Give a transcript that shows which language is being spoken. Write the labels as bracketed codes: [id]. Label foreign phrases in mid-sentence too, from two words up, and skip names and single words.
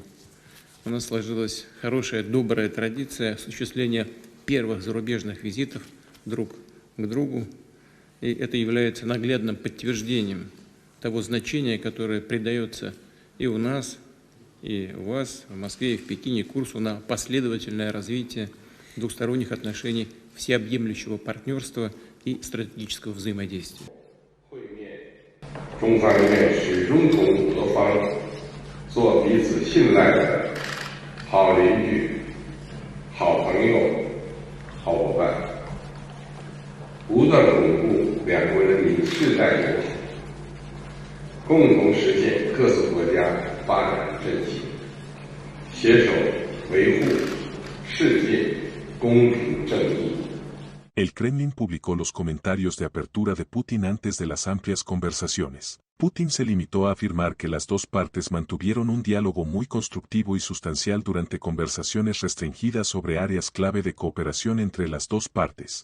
[ru] У нас сложилась хорошая, добрая традиция осуществления первых зарубежных визитов друг к другу, и это является наглядным подтверждением того значения, которое придается и у нас, и у вас, в Москве, и в Пекине курсу на последовательное развитие двусторонних отношений, всеобъемлющего партнерства и стратегического взаимодействия. [zh] 中方人民始终同俄方做彼此信赖的好邻居、好朋友、好伙伴，不断巩固两国人民世代友好，共同实现各自国家发展振兴，携手维护世界公平正义。 [es] El Kremlin publicó los comentarios de apertura de Putin antes de las amplias conversaciones. Putin se limitó a afirmar que las dos partes mantuvieron un diálogo muy constructivo y sustancial durante conversaciones restringidas sobre áreas clave de cooperación entre las dos partes.